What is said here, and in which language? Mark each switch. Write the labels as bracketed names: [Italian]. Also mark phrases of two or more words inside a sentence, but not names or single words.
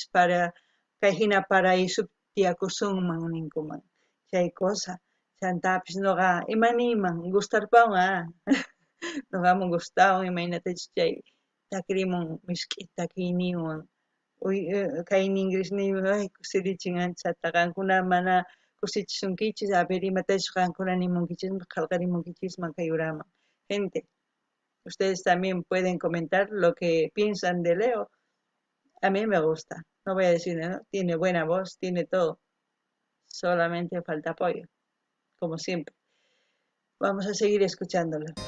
[Quechua] para kay hina paraíso tiyakusunman ninkuman chay cosa chantapis noqa imaniman gustarpawan noqaman gustawan imaynatach chay takrimun misk'i takiyninwan kay inglesniyman ay kusirichin anchata qankuna mana kusichisunkichis [Spanish] a ver [Quechua] imatash qankuna nimunkichisman qillqarimunkichisman kay uraman [Spanish] gente ustedes también pueden comentar lo que piensan de Leo. A mí me gusta, no voy a decir, ¿no? Tiene buena voz, tiene todo, solamente falta apoyo, como siempre. Vamos a seguir escuchándolo.